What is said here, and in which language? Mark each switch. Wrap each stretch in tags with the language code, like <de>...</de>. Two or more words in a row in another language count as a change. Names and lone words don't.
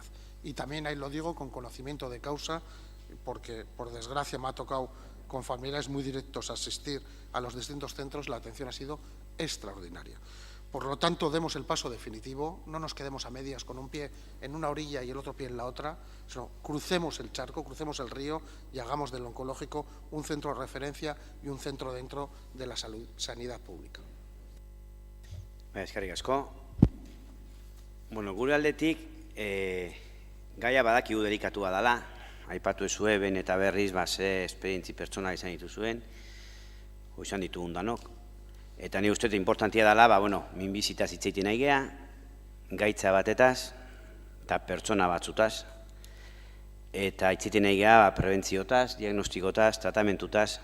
<es>Y también ahí lo digo con conocimiento de causa, porque por desgracia me ha tocado con familiares muy directos asistir a los distintos centros, la atención ha sido extraordinaria. Por lo tanto, demos el paso definitivo, no nos quedemos a medias con un pie en una orilla y el otro pie en la otra, sino crucemos el charco, crucemos el río y hagamos del oncológico un centro de referencia y un centro dentro de la sanidad pública.</es> <eu>Eskerrik asko. Bueno, gure aldetik, gaia badakigu delikatua dela, aipatu ezue ben eta berriz ze esperientzi pertsonal izan dituzuen, o izan ditugun danok. Eta ni uste importantia dela, minbizitaz hitzeiten nahi gea, gaitza batetaz, eta pertsona batzutaz, eta hitzeiten nahi gea prebentziotaz, diagnostikotaz, tratamentutaz.</eu>